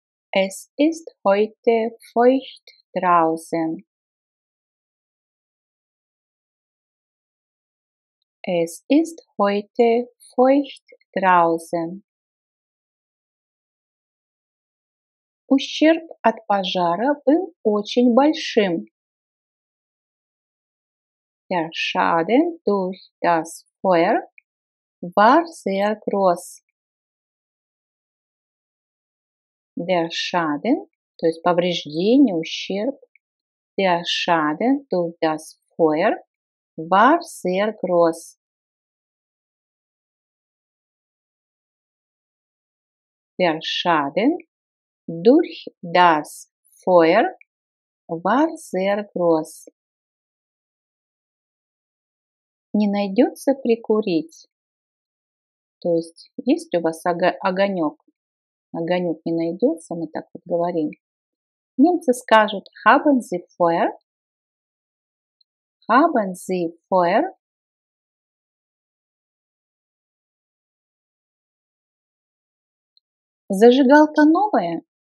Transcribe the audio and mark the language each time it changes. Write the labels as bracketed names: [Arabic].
[German] Es ist heute feucht draußen. Es ist heute feucht draußen. [Russian] Ущерб от пожара был очень большим. [German] Der Schaden durch das Feuer war sehr groß. Der Schaden, [Russian] то есть повреждение, ущерб, [German] der Schaden durch das Feuer war sehr groß. Der Schaden durch das Feuer war sehr groß. [Russian] Не найдется прикурить. То есть, есть у вас огонек? Огонек не найдется, мы так вот говорим. Немцы скажут [German] haben Sie Feuer? Haben Sie Feuer? [Russian] Зажигалка новая?